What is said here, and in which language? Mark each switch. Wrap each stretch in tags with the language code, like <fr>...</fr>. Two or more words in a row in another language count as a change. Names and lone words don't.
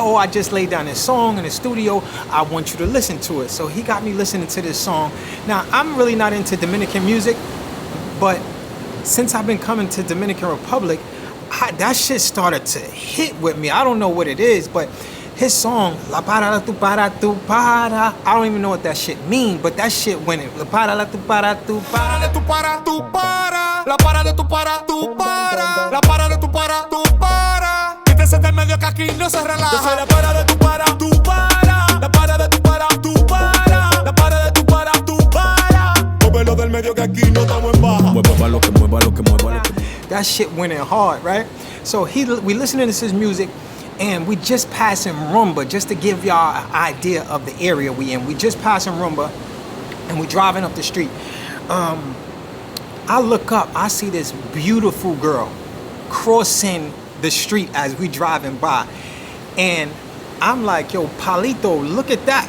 <en>Yo, I just laid down this song in the studio. I want you to listen to it. So he got me listening to this song. Now I'm really not into Dominican music, but since I've been coming to Dominican Republic, that shit started to hit with me. I don't know what it is, but his song,</en> <es>La para, tu para, tu para,</es> <en>I don't even know what that shit mean, but that shit went in.</en> <es>La para, tu para, tu para, tu para, tu para, la para de tu para, tu para, la para de tu para, tu para. Quítese del medio que aquí no se relaja. Yo soy la para de tu para, tu para, la para de tu para, tu para, la para de tu para, tu para. Móvelo del medio que aquí no estamos en baja. Mueva lo que mueva lo que mueva lo que mueva.</es> <en>That shit went in hard, right? So we listening to his music, and we just passing Rumba, just to give y'all an idea of the area we in. We just passing Rumba, and we driving up the street. I look up, I see this beautiful girl crossing the street as we driving by, and I'm like, yo, Palito, look at that.</en>